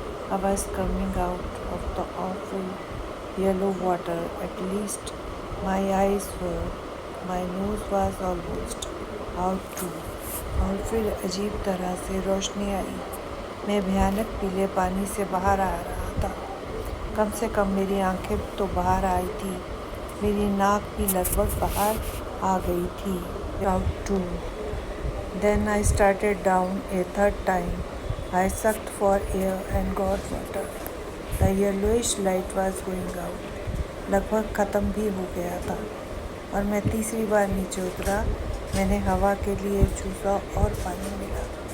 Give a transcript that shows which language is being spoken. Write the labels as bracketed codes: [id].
[en] I was coming out of the awful yellow water. At least my eyes were. My nose was almost out too. [hi] और फिर अजीब तरह से रोशनी आई। मैं भयानक पीले पानी से बाहर आ रहा था। कम से कम मेरी आंखें तो बाहर आई थी। मेरी नाक भी लगभग बाहर आ गई थी। [en] Out too. Then I started down a third time. I sucked for air and got water. The yellowish light was going out. [hi] लगभग ख़त्म भी हो गया था और मैं तीसरी बार नीचे उतरा। मैंने हवा के लिए चूसा और पानी मिला।